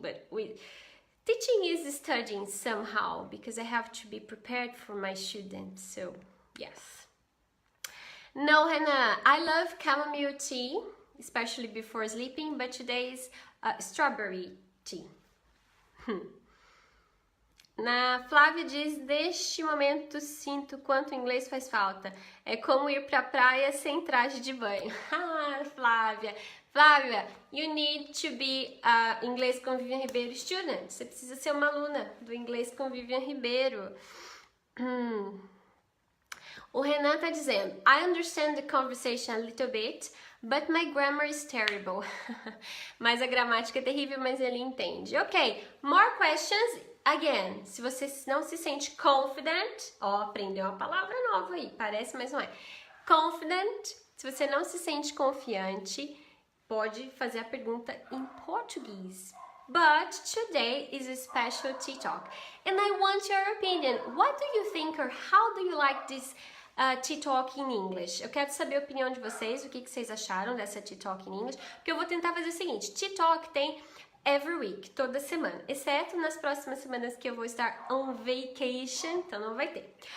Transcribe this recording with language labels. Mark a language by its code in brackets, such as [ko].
[en] But teaching is studying somehow because I have to be prepared for my students. So, yes. No, Hannah, I love chamomile tea, especially before sleeping, but today is strawberry tea. [pt] Na Flávia diz, neste momento sinto quanto o inglês faz falta. É como ir pra praia sem traje de banho. Ah, Flávia. [en] Flávia, you need to be a Inglês com Vivian Ribeiro student. [pt] Você precisa ser uma aluna do Inglês com Vivian Ribeiro. O Renan tá dizendo, [en] I understand the conversation a little bit, but my grammar is terrible. [pt] Mas a gramática é terrível, mas ele entende. [en] Ok, more questions. [pt] Again, se você não se sente confident, ó, aprendeu uma palavra nova aí, parece, mas não é. Confident, se você não se sente confiante, pode fazer a pergunta em português. [en] But today is a special tea talk, and I want your opinion. What do you think or how do you like this tea talk in English? [pt] Eu quero saber a opinião de vocês, o que vocês acharam dessa tea talk in English, porque eu vou tentar fazer o seguinte, tea talk tem [en] every week, [pt] toda semana, exceto nas próximas semanas que eu vou estar [en] on vacation, [pt] então não vai ter.